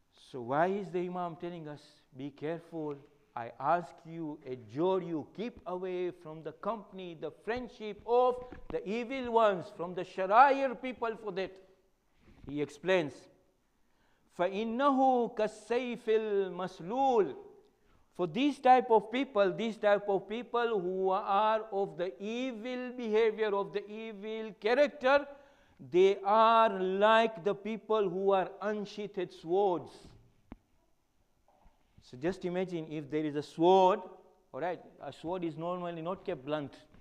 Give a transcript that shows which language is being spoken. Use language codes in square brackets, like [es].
[en] So why is the Imam telling us, be careful, I ask you, adjure you, keep away from the company, the friendship of the evil ones, from the sharair people for that. He explains, [ar] فَإِنَّهُ كَالسَّيْفِ الْمَسْلُولِ. [en] For these type of people who are of the evil behavior, of the evil character, they are like the people who are unsheathed swords. So just imagine if there is a sword, all right, a sword is normally not kept blunt.